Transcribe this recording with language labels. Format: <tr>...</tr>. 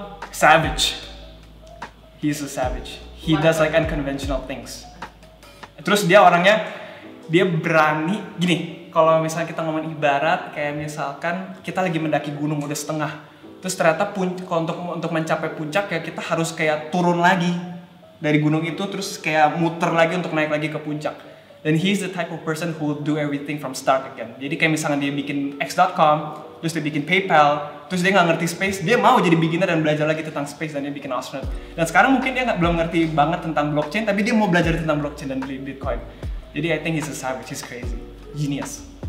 <en>Savage. He's a savage. He does like unconventional things.</en> <id>Terus dia orangnya, dia berani gini. Kalau misalnya kita ngomong ibarat, kayak misalkan kita lagi mendaki gunung udah setengah, terus ternyata kalau untuk mencapai puncak ya kita harus kayak turun lagi dari gunung itu, terus kayak muter lagi untuk naik lagi ke puncak.</id> <en>Dan he's the type of person who will do everything from start again.</en> <id>Jadi kayak misalnya dia bikin X.com, terus dia bikin PayPal, terus dia nggak ngerti space, dia mau jadi beginner dan belajar lagi tentang space dan dia bikin astronaut. Dan sekarang mungkin dia belum ngerti banget tentang blockchain, tapi dia mau belajar tentang blockchain dan Bitcoin.</id> <en>Jadi I think he's a savage, he's crazy, genius.</en>